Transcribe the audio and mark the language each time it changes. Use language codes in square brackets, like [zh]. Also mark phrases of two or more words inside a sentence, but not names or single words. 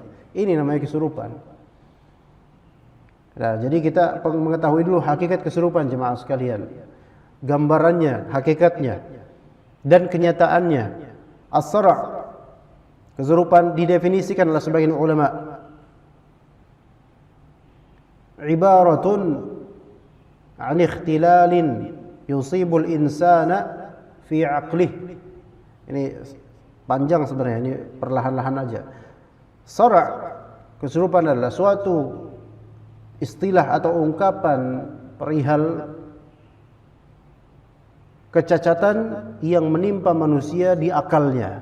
[id] Ini namanya kesurupan. Nah, jadi kita mengetahui dulu hakikat kesurupan, jemaah sekalian. Gambarannya, hakikatnya, dan kenyataannya. As-sara', kesurupan didefinisikan oleh sebagian ulama [ar] عبارة عن اختلال يصيب الإنسان في عقله. [id] Ini panjang sebenarnya, ini perlahan-lahan aja. Sara', kesurupan adalah suatu istilah atau ungkapan perihal kecacatan yang menimpa manusia di akalnya.